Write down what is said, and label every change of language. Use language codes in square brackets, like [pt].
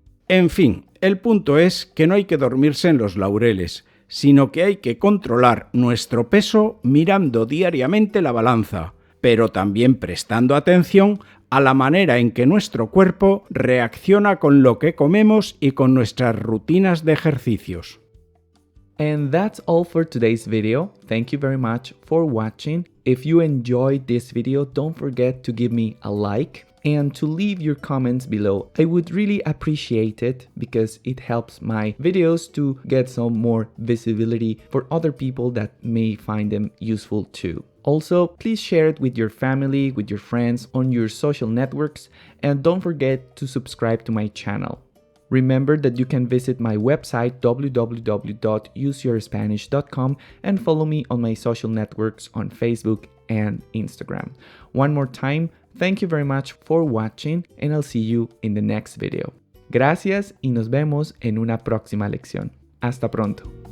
[es] En fin, el punto es que no hay que dormirse en los laureles, sino que hay que controlar nuestro peso mirando diariamente la balanza, pero también prestando atención a la manera en que nuestro cuerpo reacciona con lo que comemos y con nuestras rutinas de ejercicios. [en] And that's all for today's video. Thank you very much for watching. If you enjoyed this video, don't forget to give me a like and to leave your comments below. I would really appreciate it because it helps my videos to get some more visibility for other people that may find them useful too. Also, please share it with your family, with your friends, on your social networks, and don't forget to subscribe to my channel. Remember that you can visit my website www.useyourspanish.com and follow me on my social networks on Facebook and Instagram. One more time, thank you very much for watching and I'll see you in the next video. [es] Gracias y nos vemos en una próxima lección. Hasta pronto.